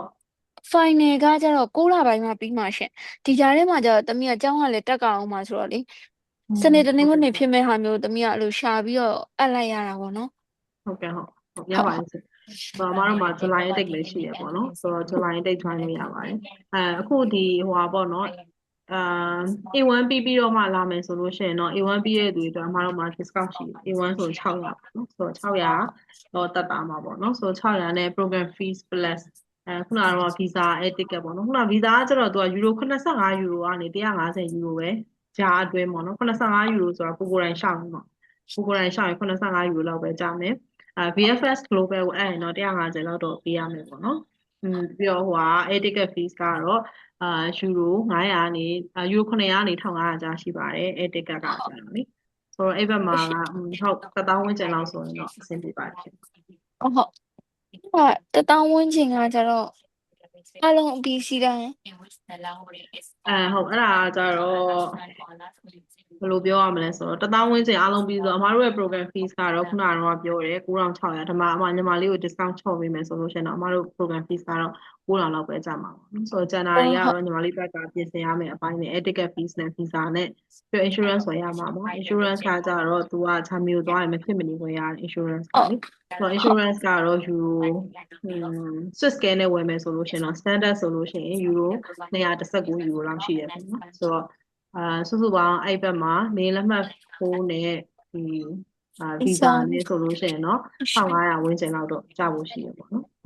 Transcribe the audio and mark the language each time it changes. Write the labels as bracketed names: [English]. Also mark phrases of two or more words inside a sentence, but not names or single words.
[Burmese] final ကကျတော့6လပိုင်းမှပြီးမှရှင်ဒီကြားထဲမှာကျတော့သမီးကကျောင်းကလည်းတက်ကြအောင်မှာဆိုတော့လေစနေတနင်္ဂနွေဖြစ်မဲ့ဟာမျိုးသမီးကအဲ့လိုရှာပြီးတော့အပ်လိုက်ရတာပေါ့နော် ဟုတ်ကဲ့ဟုတ်ရပါတယ်ဆိုတော့အမားတို့မှာ [English] July intake [Burmese] လည်းရှိရပေါ့နော်ဆိုတော့ [English] July intake join [Burmese] လို့ရပါတယ်အခုဒီဟိုဟာပေါ့နော်A1 ပြီးတော့မှလာမယ်ဆိုလို့ရှိရင်တော့ A1 ပြီးရဲ့သူ တွေအတွက်အမားတို့မှာ discount ရှိတယ် A1 ဆို600ပေါ့နော်ဆိုတော့600တော့တက်တာမှာပေါ့နော်ဆိုတော့600နဲ့ [English] program fees plus [Burmese] ခုနကတော့ [English] visa air ticket [Burmese] ပေါ့နော်ခုန visa ကကျတော့သူကယူရို85ယူရိုကနေ150ယူရိုပဲကြားအတွင်းပေါ့နော်85ယူရိုဆိုတာကိုယ်တိုင်ရှောက်နေပေါ့ကိုယ်တိုင်ရှောက်ရင်85ယူရိုလောက်ပဲကြာမယ်VFS Global ကိုအဲ့ရင်တော့150လောက်တော့ပေးရမယ်ပေါ့နော်ပြီးတော့ဟိုက [English] air ticket fees [Burmese] ကတော့ယူရို900ကနေယူရို900ကနေ1500ကြားရှိပါတယ် [English] air ticket [Burmese] ကကြာတော့လေဆိုတော့အဲ့ဘက်မှာကဟုတ်1000ဝန်းကျင်လောက်ဆိုရင်တော့အဆင်ပြေပါတယ်ဖြစ် ဟုတ်1000ဝန်းကျင်ကကျတော့အလုံးအပြီးစီးတိုင်း ဟုတ်အဲ့ဒါကြတော့ဘယ်လိုပြောရမလဲဆိုတော့1000ဝန်းကျင်အားလုံးပြီးဆိုအမားတို့ရဲ့ [English] program fees [Burmese] ကတော့ခုနကတော့ပြောတယ်9600ဒါမှအမညီမလေးကို discount ချော့ပေးမယ်ဆိုလို့ ရှိရင်တော့အမားတို့ [English] program fees [Burmese] ကတော့9000လောက်ပဲကျမှာပေါ့နော်ဆိုတော့ January ကတော့ညီမလေးဘက်ကပြင်ဆင်ရမယ့်အပိုင်းနဲ့ [English] air ticket fees [Burmese] နဲ့ visa နဲ့ပြီး insurance ဝယ်ရမှာပေါ့ insurance ကကြတော့သူကဂျာမနီကိုသွားရင်မဖြစ်မနေဝယ်ရတဲ့ insurance ကလေဆိုတော့ insurance ကတော့ယူရို [English] Swiss scale [Burmese] နဲ့ဝယ်မယ်ဆိုလို့ရှိရင်တော့ standard ဆိုလို့ရှိရင်ယူရို219ယူရိုလောက်ရှိတယ်ပေါ့နော်ဆိုတော့စုစုပေါင်းအဲ့ဘက်မှာနေလက်မှတ်ဖိုးနဲ့ဒီဗီဇာနဲ့ဆိုလို့ရှိရင်တော့1500ဝန်းကျင်လောက်တော့ကျဖို့ရှိရပေါ့နော်ဟုတ်